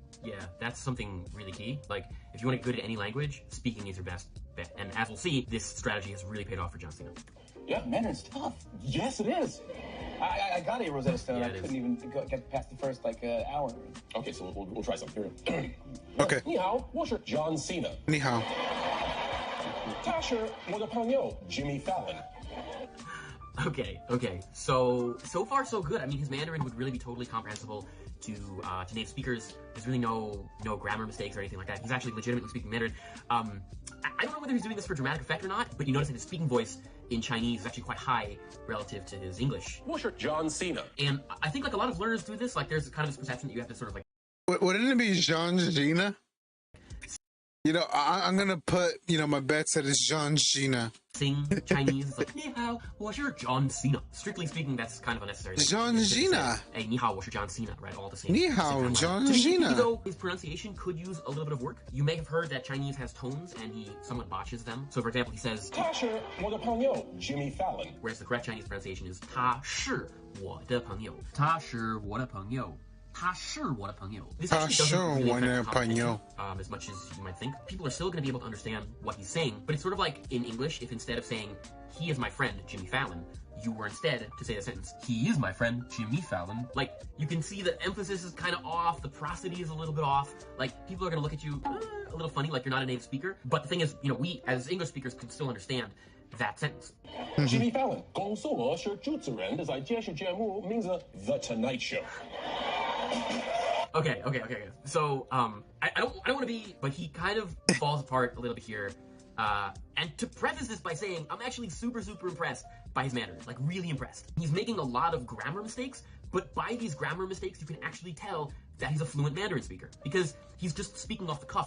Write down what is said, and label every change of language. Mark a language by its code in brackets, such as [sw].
[en] Yeah, that's something really key. Like, if you want to get good at any language, speaking is your best bet. And as we'll see, this strategy has really paid off for John Cena. Yeah, Mandarin's tough. Yes, it is. I got a Rosetta Stone. I couldn't even get past the first hour. Okay, so we'll try something here. Okay. [zh] 你好，我是 John Cena。你好。他是我的朋友 Jimmy Fallon。 [en] Okay. So far so good. I mean, his Mandarin would really be totally comprehensible to native speakers. There's really no grammar mistakes or anything like that. He's actually legitimately speaking Mandarin. I don't know whether he's doing this for dramatic effect or not, but you notice that his speaking voice in Chinese is actually quite high relative to his English. [zh] 我是 John Cena. [en] And I think like a lot of learners do this. Like, there's kind of this perception that you have to sort of like... Wouldn't it be Jean Gina? You know, I'm gonna put, you know, my bets that it's Jean Gina. Sing Chinese, it's like, [zh] 你好，我是 [en] John Cena. Strictly speaking, that's kind of unnecessary. Jean Gina. [zh] Hey, 你好，我是 John Cena, right? [en] All the same. [zh] 你好, John Gina. [en] Though his pronunciation could use a little bit of work. You may have heard that Chinese has tones and he somewhat botches them. So for example, he says, [zh] 他是我的朋友 Jimmy Fallon. [en] Whereas the correct Chinese pronunciation is [zh] 他是我的朋友. 他是我的朋友.他是我的朋友. [en] This actually doesn't really affect comprehension, as much as you might think. People are still going to be able to understand what he's saying, but it's sort of like in English, if instead of saying, he is my friend, Jimmy Fallon, you were instead to say the sentence, he is my friend, Jimmy Fallon. Like, you can see the emphasis is kind of off, the prosody is a little bit off. Like, people are going to look at you a little funny, like you're not a native speaker. But the thing is, you know, we, as English speakers, can still understand that sentence. [zh] Jimmy Fallon 工作我是主持人，在电视节目名字 The Tonight Show. [en] Okay. So, I don't want to be, but he kind of falls apart a little bit here. And to preface this by saying, I'm actually super impressed by his Mandarin, like really impressed. He's making a lot of grammar mistakes, but by these grammar mistakes, you can actually tell that he's a fluent Mandarin speaker because he's just speaking off the cuff.